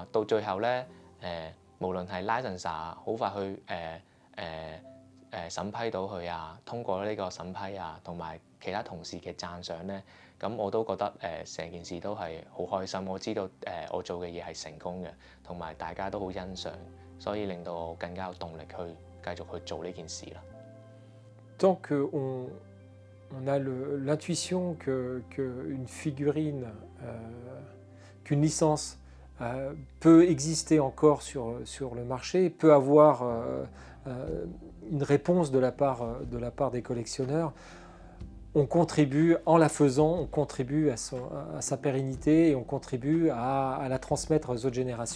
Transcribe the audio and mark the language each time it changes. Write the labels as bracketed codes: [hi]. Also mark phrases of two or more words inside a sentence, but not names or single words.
[yue] 到最後咧，無論係 license 好快去審批到佢通過呢個審批同埋其他同事嘅讚賞咧，咁我都覺得成件事都係好開心。我知道我做嘅嘢係成功嘅，同埋大家都好欣賞，所以令到我更加有動力去繼續去做呢件事啦。 [fr] Tant qu'on a l'intuition qu'une figurine, qu'une licence peut exister encore sur le marché, peut avoir une réponse de la part des collectionneurs, on contribue, en la faisant, on contribue à sa pérennité et on contribue à la transmettre aux autres générations.